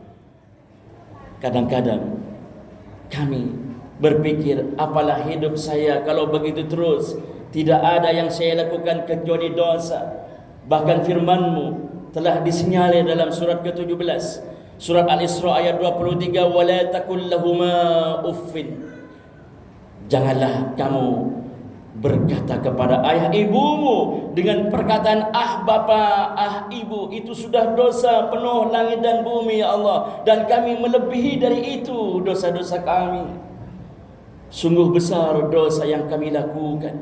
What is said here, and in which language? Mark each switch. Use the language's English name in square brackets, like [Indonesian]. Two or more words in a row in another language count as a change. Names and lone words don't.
[Indonesian] Kadang-kadang kami berpikir, apalah hidup saya kalau begitu terus, tidak ada yang saya lakukan kecuali dosa. Bahkan firman-Mu telah disinyalir dalam surat ke-17, surat Al-Isra ayat 23, [Arabic] ولا تقل لهما أف. [Indonesian] Janganlah kamu berkata kepada ayah ibumu dengan perkataan ah bapa, ah ibu. Itu sudah dosa penuh langit dan bumi ya Allah, dan kami melebihi dari itu dosa-dosa kami. Sungguh besar dosa yang kami lakukan.